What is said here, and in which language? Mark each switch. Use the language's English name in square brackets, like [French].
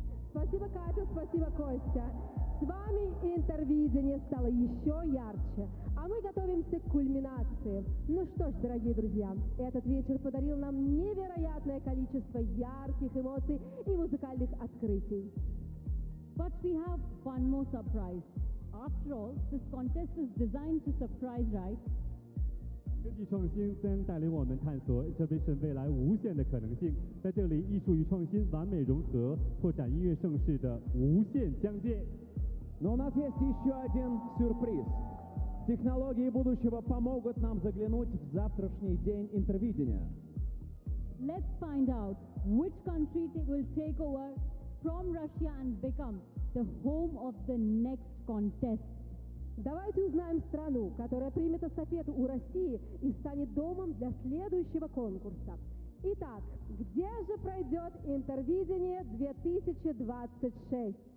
[Russian] Спасибо, Катя, спасибо, Костя. С вами Интервидение стало еще ярче, а мы готовимся к кульминации. Ну что ж, дорогие друзья, этот вечер подарил нам невероятное количество ярких эмоций и музыкальных открытий. [English] But we have one more surprise. After all, this contest is designed to surprise, right? [Chinese] 科技创新将带领我们探索 Intervision 未来无限的可能性 在这里艺术与创新完美融合 拓展音乐盛世的无限疆界 [Russian] Но у нас есть еще один сюрприз. Технологии будущего помогут нам заглянуть в завтрашний день Интервидения. [English] Let's find out which country will take over from Russia and become the home of the next contest. [Russian] Давайте узнаем страну, которая примет эстафету у России и станет домом для следующего конкурса. Итак, где же пройдет Интервидение 2026?